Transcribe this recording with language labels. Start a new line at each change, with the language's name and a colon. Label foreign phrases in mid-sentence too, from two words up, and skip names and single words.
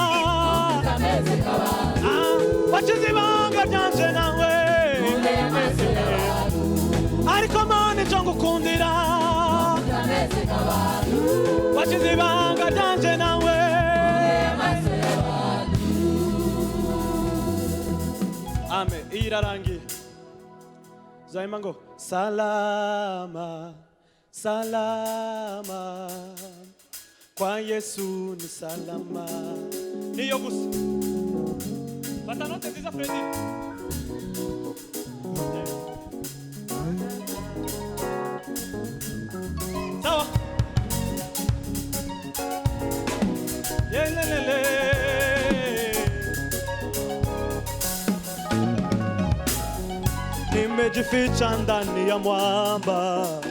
Rundi: Wachize ibanga ryanje nawe ariko Mana icyo ngukundira. Wachize ibanga ryanje nawe. Amen. Irarangiye Zaima ngo
Swahili: salama salama kwa Yesu ni salama.
Rundi: Niyo gusa fata note nziza Freddy.
Swahili: Sawa yelelele nimejificha ndani ya mwamba.